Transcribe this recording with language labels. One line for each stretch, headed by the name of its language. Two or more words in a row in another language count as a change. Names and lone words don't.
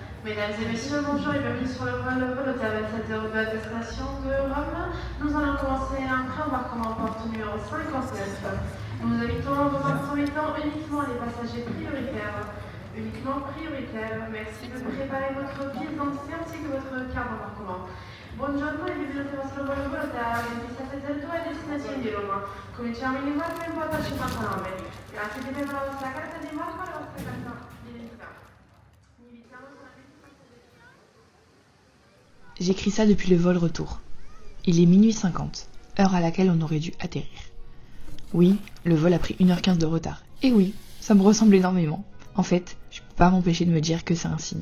French: Mesdames et messieurs, bonjour et bienvenue sur le vol Volotea 27 de la destination de Rome. Nous allons commencer un pré-embarquement porte numéro 59. Nous invitons dans un premier temps uniquement les passagers prioritaires. Uniquement prioritaires. Merci de préparer votre pièce d'identité ainsi que votre carte d'embarquement.
Italian: Buongiorno e benvenuti al vostro volo Volotea 2702 a destinazione di Roma. Cominciamo in linguaggio in porta 59. Grazie di avere la vostra carta di imbarco e la vostra carta d'identità.
French: J'écris ça depuis le vol retour. Il est minuit 50, heure à laquelle on aurait dû atterrir. Oui, le vol a pris 1h15 de retard. Et oui, ça me ressemble énormément. En fait, je peux pas m'empêcher de me dire que c'est un signe.